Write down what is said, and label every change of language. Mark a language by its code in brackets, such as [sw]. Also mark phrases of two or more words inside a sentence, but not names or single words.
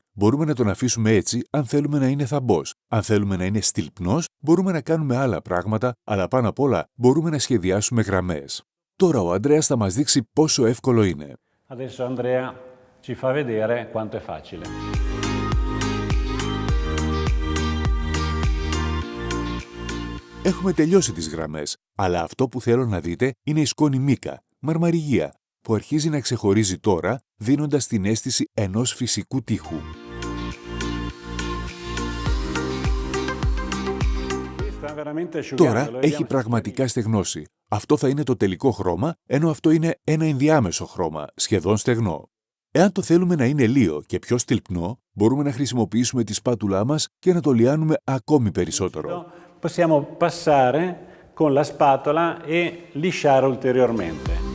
[el] Μπορούμε να τον αφήσουμε έτσι αν θέλουμε να είναι θαμπός. Αν θέλουμε να είναι στυλπνός, μπορούμε να κάνουμε άλλα πράγματα, αλλά πάνω απ' όλα μπορούμε να σχεδιάσουμε γραμμές. Τώρα ο Ανδρέας θα μας δείξει πόσο εύκολο είναι. [it] Adesso Andrea ci fa vedere quanto è facile. [el] Έχουμε τελειώσει τις γραμμές, αλλά αυτό που θέλω να δείτε είναι η σκόνη μίκα, μαρμαριγία, που αρχίζει να ξεχωρίζει τώρα, δίνοντας την αίσθηση ενός φυσικού τοίχου. Τώρα έχει πραγματικά στεγνώσει. Αυτό θα είναι το τελικό χρώμα, ενώ αυτό είναι ένα ενδιάμεσο χρώμα, σχεδόν στεγνό. Εάν το θέλουμε να είναι λίο και πιο στυλπνό, μπορούμε να χρησιμοποιήσουμε τη σπάτουλά μας και να το λιάνουμε ακόμη περισσότερο. [it] Possiamo passare con la spatola e lisciare ulteriormente.